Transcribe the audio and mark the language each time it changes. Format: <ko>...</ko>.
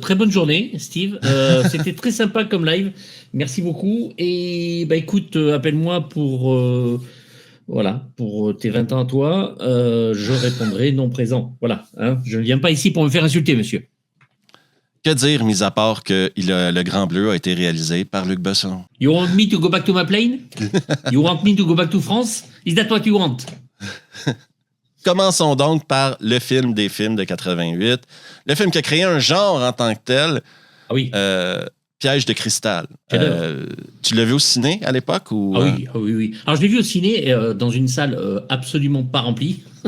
<fr>Très bonne journée, Steve. C'était très sympa comme live. Merci beaucoup. Et bah écoute, appelle-moi pour tes 20 ans à toi. Je répondrai non présent. Voilà. Hein, je ne viens pas ici pour me faire insulter, monsieur. Que dire, mis à part que Le Grand Bleu a été réalisé par Luc Besson?</fr> <en>You want me to go back to my plane? You want me to go back to France? Is that what you want?</en> <fr>Commençons donc par le film des films de 88. Le film qui a créé un genre en tant que tel. Ah oui. Piège de cristal. Tu l'as vu au ciné à l'époque? Ou, oui. Alors, je l'ai vu au ciné dans une salle absolument pas remplie.</fr>